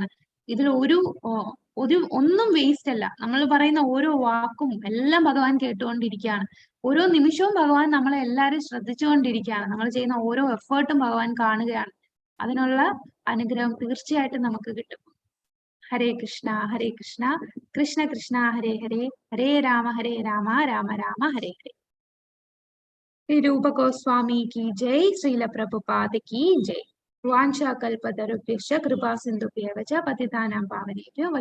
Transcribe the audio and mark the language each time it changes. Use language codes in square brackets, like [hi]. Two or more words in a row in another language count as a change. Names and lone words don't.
[ml] ഇതിൽ ഒന്നും വേസ്റ്റ് അല്ല. നമ്മൾ പറയുന്ന ഓരോ വാക്കും എല്ലാം ഭഗവാൻ കേട്ടുകൊണ്ടിരിക്കുകയാണ്. ഓരോ നിമിഷവും ഭഗവാൻ നമ്മളെ എല്ലാവരും ശ്രദ്ധിച്ചുകൊണ്ടിരിക്കുകയാണ്. നമ്മൾ ചെയ്യുന്ന ഓരോ എഫേർട്ടും ഭഗവാൻ കാണുകയാണ്. അതിനുള്ള അനുഗ്രഹം തീർച്ചയായിട്ടും നമുക്ക് കിട്ടും. [sa] हरे कृष्णा कृष्ण कृष्ण हरे हरे, हरे राम राम राम हरे हरे। [hi] श्री रूप गोस्वामी की जय, श्रील प्रभुपाद की जय। [sa] वाञ्छाकल्पतरुभ्यश्च कृपा सिन्धुभ्यः च पतितानां पावनेभ्यो वैष्णवेभ्यो